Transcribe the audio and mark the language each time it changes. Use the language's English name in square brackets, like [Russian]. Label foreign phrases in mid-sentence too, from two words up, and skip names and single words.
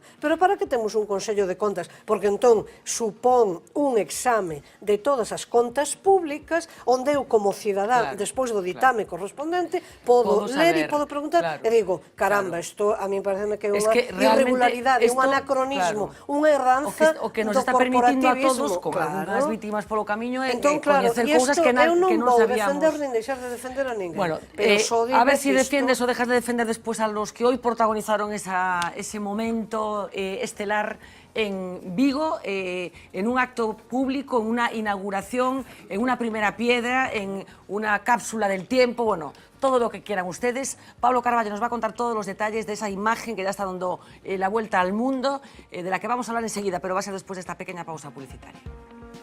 [Galician] Pero para que temos un Consello de Contas? Porque entón supón un exame de todas as contas públicas onde eu como cidadá, despois do ditame correspondente, podo ler e podo preguntar e digo, caramba, isto a mí parece que é unha irregularidade, un anacronismo, unha erranza o que nos está permitindo a todos, como as vítimas polo camiño, é coñecer cousas que non sabíamos. Eu non vou defender nin deixar de defender a ninguén. [Spanish] Bueno, a ver [Galician] se defendes ou [Spanish] dejas de defender después a los que hoy protagonizaron ese momento estelar en Vigo, en un acto público, en una inauguración, en una primera piedra, en una cápsula del tiempo, bueno, todo lo que quieran ustedes. Pablo Carballo nos va a contar todos los detalles de esa imagen que ya está dando la vuelta al mundo, de la que vamos a hablar enseguida, pero va a ser después de esta pequeña pausa publicitaria.